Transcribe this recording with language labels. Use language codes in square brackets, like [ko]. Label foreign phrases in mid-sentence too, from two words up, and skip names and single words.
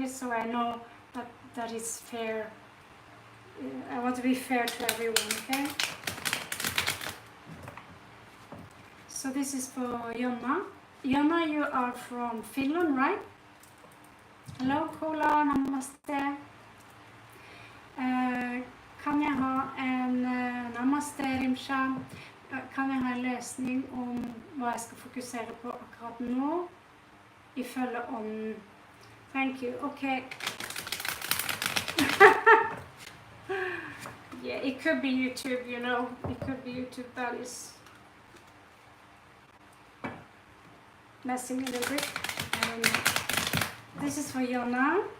[en] So I know that is fair. I want to be fair to everyone, okay? So this is for Jonna. Jonna, you are from Finland, right? Hello, Kola, namaste. [no] Kan jeg ha en namaste, Rimsha? Kan jeg ha en løsning om hva jeg skal fokusere på akkurat nå, ifølge ånden? [en] Thank you. Okay. Yeah, it could be YouTube, you know. It could be YouTube that is messing a little bit. This is for Jonna.